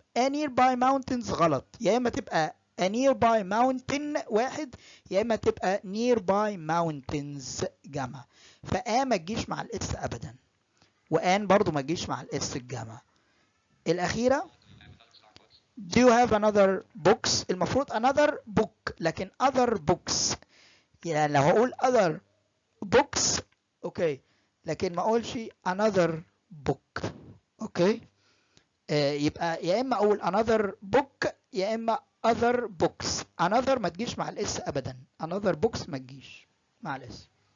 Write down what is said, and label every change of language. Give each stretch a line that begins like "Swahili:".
English: a nearby mountains
Arabic: غلط، يا اما تبقى
English: a nearby mountain
Arabic: واحد يا اما تبقى
English: nearby mountains
Arabic: جمع. فا ما تجيش مع الاس ابدا، وان برضو ما تجيش مع الاس الجمع. الاخيرة
English: do you have another books،
Arabic: المفروض another book لكن other books. يعني لو هقول
English: other books
Arabic: اوكي، لكن ما اقولش another book. اوكي، يبقى يا اما اقول another book يا اما other books. another ما تجيش مع الاس ابدا، another books ما تجيش مع الاس.